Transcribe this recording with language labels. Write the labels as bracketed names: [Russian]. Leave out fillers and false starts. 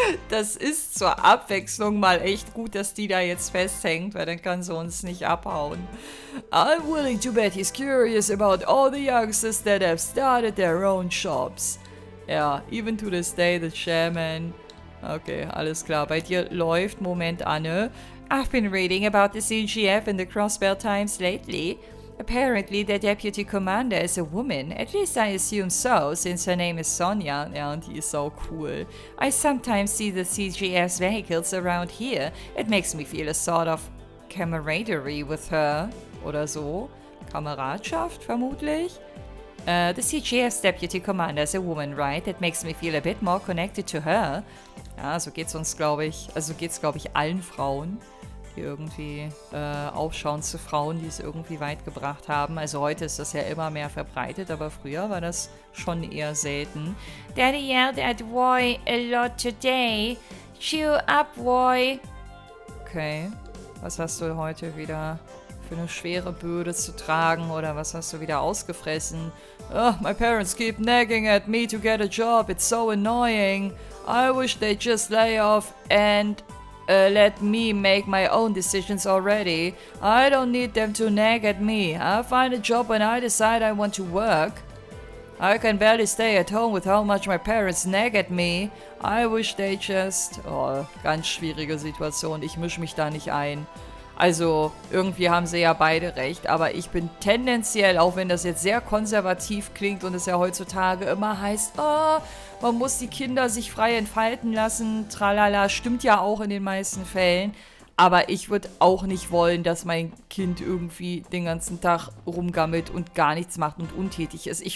[German] Das ist zur Abwechslung mal echt gut, dass die da jetzt festhängt, weil dann kann sie uns nicht abhauen. [English] I'm willing to bet he's curious about all the youngsters that have started their own shops. Ja, even to this day, the chairman... [German] Okay, alles klar. Bei dir läuft. Moment, Anne. [English] I've been reading about the CGF in the Crossbell Times lately. Apparently, their deputy commander is a woman. At least I assume so, since her name is Sonja. Ja, und die ist so cool. I sometimes see the CGF's vehicles around here. It makes me feel a sort of camaraderie with her. [German] Oder so. Kameradschaft, vermutlich. [English] The CGF's deputy commander is a woman, right? That makes me feel a bit more connected to her. [German] Ja, so geht's uns, glaube ich, also geht's, glaube ich, allen Frauen, die irgendwie aufschauen zu Frauen, die es irgendwie weit gebracht haben. Also heute ist das ja immer mehr verbreitet, aber früher war das schon eher selten. [English] Daddy yelled at Roy a lot today. Chew up, Roy. Okay, was hast du heute wieder für eine schwere Bürde zu tragen oder was hast du wieder ausgefressen? Oh, my parents keep nagging at me to get a job. It's so annoying. I wish they'd just lay off and let me make my own decisions already. I don't need them to nag at me. I'll find a job when I decide I want to work. I can barely stay at home with how much my parents nag at me. I wish they just... Oh, [German] ganz schwierige Situation. Ich mische mich da nicht ein. Also, irgendwie haben sie ja beide recht, aber ich bin tendenziell, auch wenn das jetzt sehr konservativ klingt und es ja heutzutage immer heißt, oh, man muss die Kinder sich frei entfalten lassen, tralala, stimmt ja auch in den meisten Fällen, aber ich würde auch nicht wollen, dass mein Kind irgendwie den ganzen Tag rumgammelt und gar nichts macht und untätig ist.